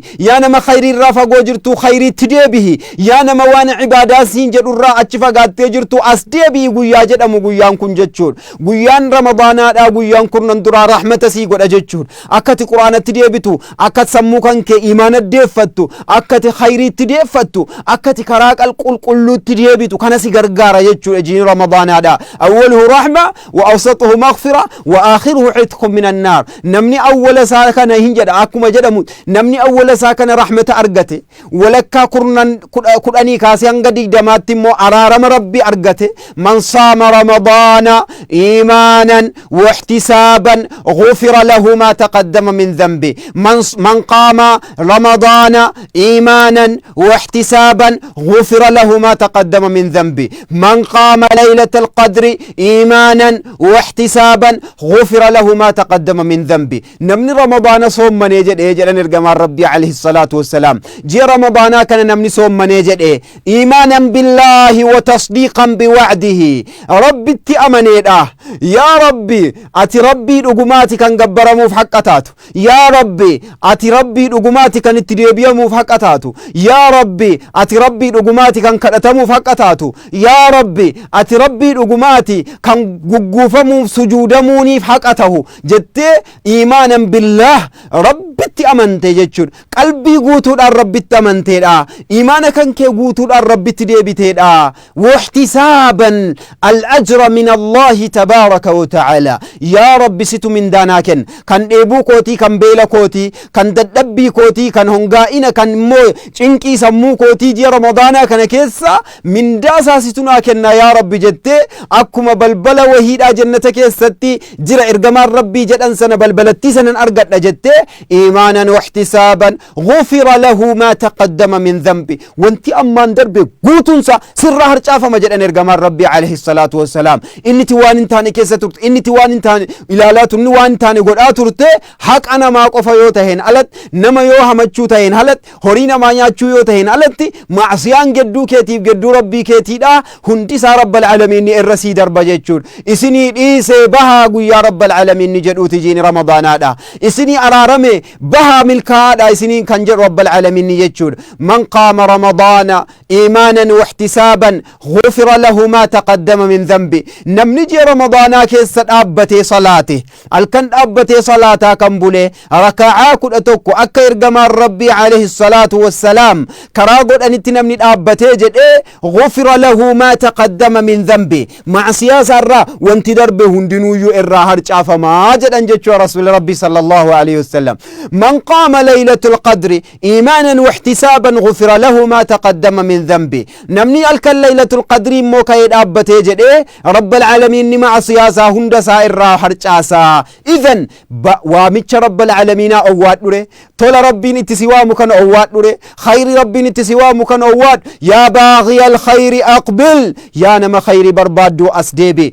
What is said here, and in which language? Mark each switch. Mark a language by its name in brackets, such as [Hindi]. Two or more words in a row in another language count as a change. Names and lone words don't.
[Oromo] Yaa nama khayrii irraa fagoo jirtu khayriitti deebihi. Yaa nama waan ibaadaa siin jedhu irraa achi fagaattee jirtu as deebihi guyyaa jedhamu guyyaan kun jechuudha. Guyyaan Ramadaanaadha guyyaan kurnan duraa rahmata sii godha jechuudha. Akkati qur'aanatti deebitu, akkati sammuu kan kee imaana deeffattu, akkati khayriitti deeffattu, akkati karaa qulqulluutti deebitu kana si gargaara jechuudha jiin Ramadaanaadha. [Arabic] أوله رحمة وأوسطه مغفرة وآخره عتق من النار. [Oromo] Namni awwala isaa kana hin jedha akkuma jedhamu namni awwala isaa kana rahmata argate walakkaa kudhanii kaasee hanga 20tti immoo araarama rabbi argate. [Arabic] من صام رمضان إيمانا واحتسابا غفر له ما تقدم من ذنبه. من قام رمضان إيمانا واحتسابا غفر له ما تقدم من ذنبه. من قام ليلة القدر إيمانا واحتسابا غفر له ما تقدم من ذنبه. [Oromo] Namni ramadaana soommanee jedhee jedhan ergamaan rabbii [Arabic] عليه الصلاة والسلام [Oromo] ji'a ramadaanaa kana namni soommanee jedhee [Arabic] إيمانا بالله وتصديقا بوعده [Oromo] rabbitti amaneedha. Yaa rabbi ati rabbii dhugumaati kan gabbaramuuf haqqa taatu. Yaa rabbi ati rabbii dhugumaati kan itti deebi'amuuf haqqa taatu. Yaa rabbi ati rabbii dhugumaati kan kadhatamuuf haqqa taatu. Yaa rabbi ati rabbii dhugumaati kan gugguufamuuf sujuudamuuniif haqa tahu jettee [Arabic] إيمانا بالله [Oromo] rabbitti amante jechuudha. Qalbii guutuudhaan rabbitti amanteedha. Iimaana kan kee guutuudhaan rabbitti deebiteedha. [Arabic] واحتسابا الأجر من الله تبارك وتعالى. [Oromo] Yaa rabbi situ mindaanaa kenna. Kan dheebuu kootii, kan beela kootii, kan dadhabbii kootii, kan hongaa'ina, kan immoo cinqii sammuu kootii ji'a Ramadaanaa kana keessa mindaa isaa situ naa kenna yaa rabbi jettee akkuma balbala wahiidhaa jannata keessatti jira ergamaan rabbii jedhan sana balbalattii sanan argadha jettee [Arabic] إيمانا واحتسابا غفر له ما تقدم من ذنبه. [Oromo] Wanti ammaan darbe guutunsa sirraa harcaafama jedhan ergamaan rabbii [Arabic] عليه الصلاة والسلام. [Oromo] Inniti waan hin taane keessa turte, inniti waan hin taane ilaalaa turte, inni waan hin taane godhaa turte haqa namaa qofa yoo taheen alatti, nama yoo hamachuu taheen alatti, horii namaa nyaachuu yoo taheen alatti, macsiyaan gedduu keetiif gedduu rabbii keetiidha. Hundi isaa [Arabic] رب العالمين [Oromo] irra sii darba jechuudha. Isinii dhiisee bahaa guyyaa [Arabic] رب العالمين [Oromo] jedhuuti jiin Ramadaanaadha. Isinii araarame bahaa milkaa'aadha isiniin kan jedhu [Arabic] رب العالمين [Oromo] jechuudha. [Arabic] من قام رمضان إيمانا واحتسابا غفر له ما تقدم من ذنبه. [Oromo] Namni ji'a Ramadaanaa keessa dhaabbatee salaate halkan dhaabbatee salaataa kan bule raka'aa 11 akka ergamaan rabbii [Arabic] عليه الصلاة والسلام [Oromo] karaa godhanitti namni dhaabbatee jedhee [Arabic] غفر له ما تقدم من ذنبه. [Oromo] Macsiyaa isaarraa wanti darbe hundinuuyyuu irraa harcaafamaa jedhan jechuudha rasuuli rabbii [Arabic] صلى الله عليه وسلم. من قام ليلة القدر إيمانا واحتسابا غفر له ما تقدم من ذنبه. [Oromo] Namni halkan [Arabic] ليلة القدر [Oromo] immoo ka'ee dhaabbatee jedhee [Arabic] رب العالمين [Oromo] macsiyaa isaa hunda isaa irraa harcaasaa. Idhan waamicha [Arabic] رب العالمين [Oromo] owwaadhure, tola rabbiin itti si waamu kana owwaadhure, khayri rabbiin itti si waamu kana owwaadhu. [Arabic] يا باغي الخير أقبل. [Oromo] Yaa nama khayri barbaaddu as deebi.